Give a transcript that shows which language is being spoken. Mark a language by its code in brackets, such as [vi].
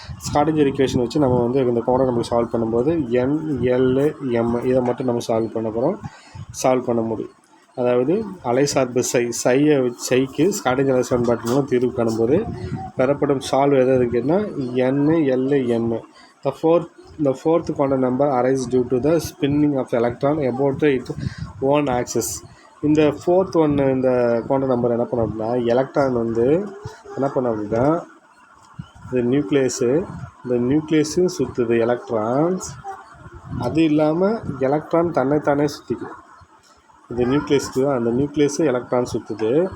[ta] Schrödinger equation வச்சு நம்ம வந்து இந்த கோணம் நமக்கு சால்வ் பண்ணும்போது என், எல், எம் இதை மட்டும் நம்ம சால்வ் பண்ண முடியும். அதாவது அலைசார்பு சைக்கு ஸ்காடிஞ்சர் சமன்பாட்டு மூலம் தீர்வு காணும்போது பெறப்படும் சால்வ் எது கேட்டால் என், L, M. [en] The fourth quantum number arises due to the spinning of electron about its own axis. [ta] இந்த ஃபோர்த் ஒன்று இந்த குவாண்டம் நம்பர் என்ன பண்ண அப்படின்னா எலக்ட்ரான் வந்து என்ன பண்ண அப்படின்னா இந்த நியூக்ளியஸும் சுற்றுது எலக்ட்ரான்ஸ். அது இல்லாமல் எலக்ட்ரான் தன்னைத்தானே சுற்றிக்கும். இந்த நியூக்ளியஸு எலக்ட்ரான் சுற்றுது.